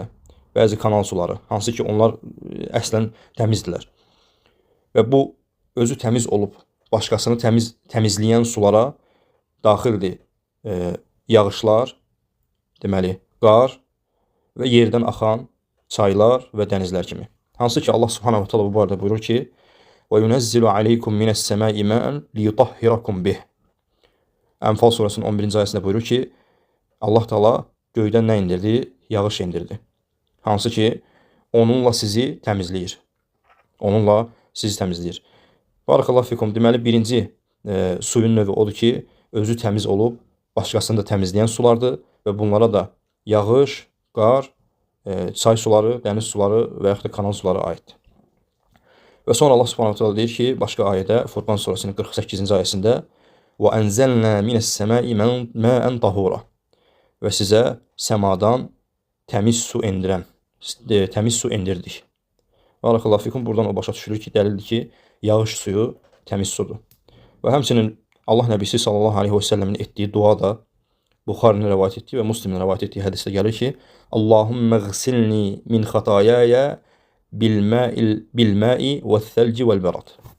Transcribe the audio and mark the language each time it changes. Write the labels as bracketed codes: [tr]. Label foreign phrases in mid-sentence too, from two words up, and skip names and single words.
[az] Bəzi kanal suları, hansı ki, onlar əslən təmizdirlər. Və bu, özü təmiz olub, başqasını təmizləyən sulara daxildir yağışlar, deməli, qar və yerdən axan çaylar və dənizlər kimi. Hansı ki, [ar] الله سبحانه وتعالى [az] bu barədə buyurur ki, [ar] وَيُنَزِّلُ عَلَيْكُمْ مِنَ السَّمَاءِ مَاءً لِيُطَهِّرَكُمْ بِهِ. [az] Ənfal surəsinin 11-ci ayəsində buyurur ki, Allah Taala göydən nə indirdi? Yağış indirdi. Hansı ki, onunla sizi təmizləyir. Onunla sizi təmizləyir. [ar] بارك الله فيكم. [az] Deməli, birinci suyun növü odur ki, özü təmiz olub, başqasını da təmizləyən sulardır və bunlara da yağış, qar, çay suları, dəniz suları və yaxud da kanal suları aiddir. Və sonra [ar] الله سبحانه وتعالى [az] deyir ki, başqa ayədə, Furqan surəsinin 48-ci ayəsində [ar] وَأَنْزَلْنَا مِنَ السَّمَاءِ مَاءً طَهُورًا. [az] Və sizə səmadan təmiz su endirdik. [ar] بارك الله فيكم. [az] Buradan o başa düşülür ki, dəlildir ki, yağış suyu təmiz sudur. Və həmçinin Allah Nəbisi [ar] صلى الله عليه وسلم [az] etdiyi dua da Buxarinin rəvayət etdiyi və Müslimin rəvayət etdiyi hədisdə gəlir ki, [ar] اللهم اغسلني من خطاياي بالماء والثلج والبرد.